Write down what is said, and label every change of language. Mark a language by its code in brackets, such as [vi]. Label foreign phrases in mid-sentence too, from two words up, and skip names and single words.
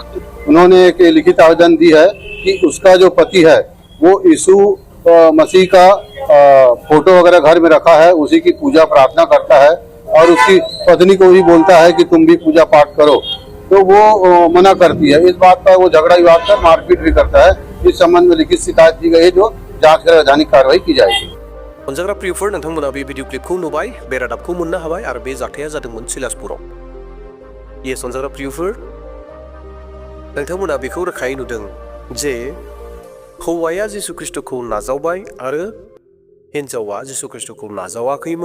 [hi] उन्होंने एक लिखित आवेदन दी है कि उसका जो पति है वो यीशु मसीह का फोटो वगैरह घर में रखा है, उसी की पूजा प्रार्थना करता है और उसकी पत्नी को भी बोलता है कि तुम भी पूजा पाठ करो, तो वो मना करती है। इस बात पर वो झगड़ा विवाद कर मारपीट भी करता है। इस संबंध में लिखित शिकायत दी गई है, जो जांच कर वैधानिक कार्रवाई की जाएगी। [brx] अनजाग्रा प्रियफोर, नोंथांमोना बे भिडिअ क्लिपखौ नुबाय, बे रादाबखौ मोननो हाबाय आरो बे जाथाया जादोंमोन बिलासपुराव। येस अनजाग्रा प्रियफोर, नोंथांमोना बेखौ रोखायै नुदों जे हौवाया जिसु ख्रिस्टखौ नाजावबाय आरो हिनजावा जिसु ख्रिस्टखौ नाजावाखैमोन।